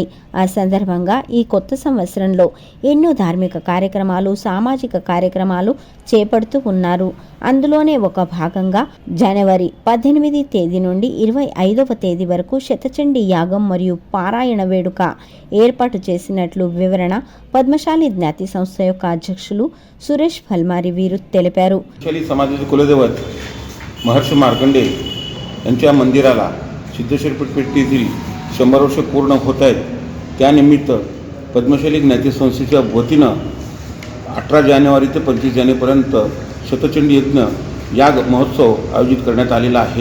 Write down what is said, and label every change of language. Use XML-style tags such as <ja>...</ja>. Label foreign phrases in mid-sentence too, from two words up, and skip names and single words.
<te>ఆ సందర్భంగా ఈ కొత్త సంవత్సరంలో ఎన్నో ధార్మిక కార్యక్రమాలు, సామాజిక కార్యక్రమాలు చేపడుతూ ఉన్నారు. అందులోనే ఒక భాగంగా జనవరి 18 తేదీ నుండి 25వ తేదీ వరకు శతచండీ యాగం మరియు పారాయణ వేడుక ఏర్పాటు చేసినట్లు వివరణ పద్మశాలి జ్ఞాతి సంస్థ యొక్క అధ్యక్షులు सुरेश फलमारी వీరు తెలిపారు.</te> <mr>समाजाचे कुलदैवत महर्षी मार्कंडे यांच्या मंदिराला सिद्धेश्वर पेठेतील 100 वर्ष पूर्ण होत आहेत. त्यानिमित्त पद्मशाली ज्ञाती संस्थेच्या वतीनं 18 जानेवारी ते 25 जानेवारीपर्यंत शतचंडी यज्ञ याग महोत्सव आयोजित करण्यात आलेला आहे.</mr>